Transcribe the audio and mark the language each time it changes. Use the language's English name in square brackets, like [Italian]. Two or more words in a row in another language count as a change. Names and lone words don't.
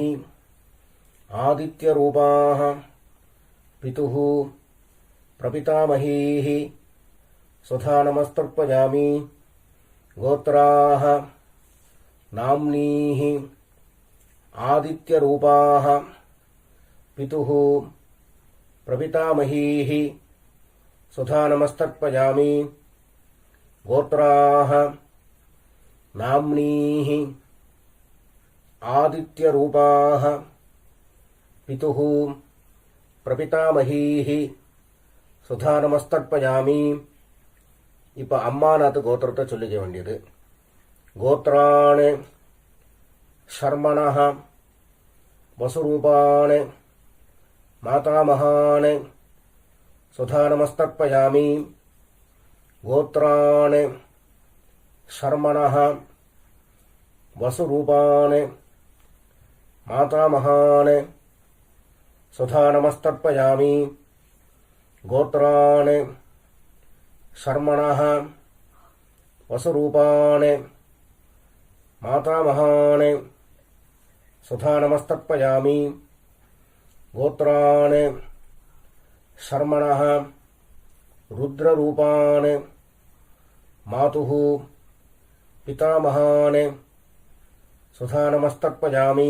[Sanskrit] आदित्यरूपाः पितुः प्रपितामहीः सुधानमस्तर्पयामि गोत्राः नाम्नीः आदित्यरूपाः पितुः प्रपितामहीः सुधानमस्तर्पयामि गोत्राः नाम्नीः आदित्यरूपाः पितुः प्रपितामहीः சுதானமஸ்தர்ப்பயாமி. [Tamil] இப்போ அம்மாநாத்து கோத்திரத்தை சொல்லிக்க வேண்டியது. [Sanskrit] गोत्राणि शर्मणः वसुरूपाणि मातामहाणि सुधानमस्तर्पयामि. गोत्राणि शर्मणः वसुरूपाणि मातामहाणि सुधानमस्तर्पयामि. गोत्राणि शर्मणः वसुरूपाणि मातामहानि सुधानमस्तर्पयामि. गोत्राणि शर्मणः रुद्ररूपाणि मातुः पितामहानि सुधानमस्तर्पयामि.